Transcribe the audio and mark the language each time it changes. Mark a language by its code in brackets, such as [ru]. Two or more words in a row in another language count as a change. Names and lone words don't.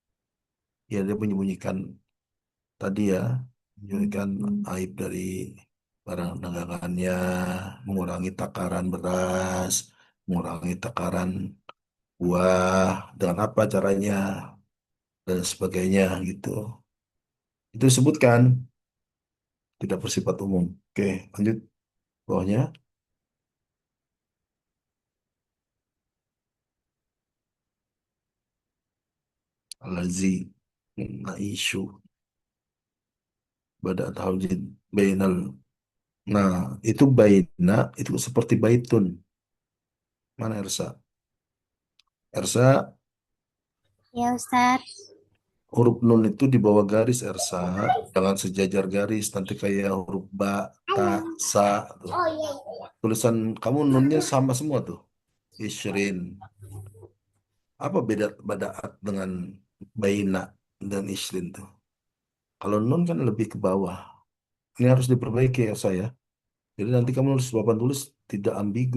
[id] Ya, dia menyembunyikan tadi ya, menyembunyikan aib dari barang dagangannya, mengurangi takaran beras, mengurangi takaran buah, dengan apa caranya, dan sebagainya gitu. Itu disebutkan, tidak bersifat umum. Oke, lanjut bawahnya. Alazi, naishu, bada'at haujin, bainal. Nah, itu baina, itu seperti baitun. Mana Ersa? Ersa, Ya Ustadz. huruf nun itu di bawah garis Ersa, jangan sejajar garis, nanti kayak huruf ba, ta, sa. Tuh. Tulisan kamu nunnya sama semua tuh. Isrin. Apa beda badaat dengan baina dan isrin tuh? Kalau nun kan lebih ke bawah. Ini harus diperbaiki ya saya. Jadi nanti kamu nulis papan tulis tidak ambigu.